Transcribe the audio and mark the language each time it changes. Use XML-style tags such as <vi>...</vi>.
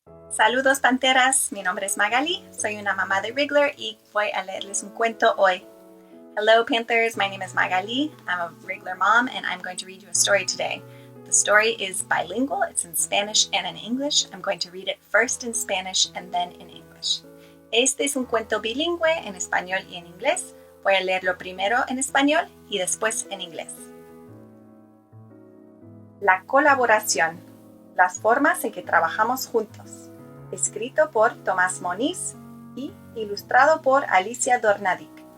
<es>Saludos panteras, mi nombre es Magali, soy una mamá de Rigler y voy a leerles un cuento hoy.</es> <en>Hello Panthers, my name is Magali, I'm a Rigler mom and I'm going to read you a story today. The story is bilingual, it's in Spanish and in English. I'm going to read it first in Spanish and then in English.</en> <es>Este es un cuento bilingüe en español y en inglés. Voy a leerlo primero en español y después en inglés. La colaboración, las formas en que trabajamos juntos. Escrito por Tomás Moniz y ilustrado por Alicia Dornadic.</es>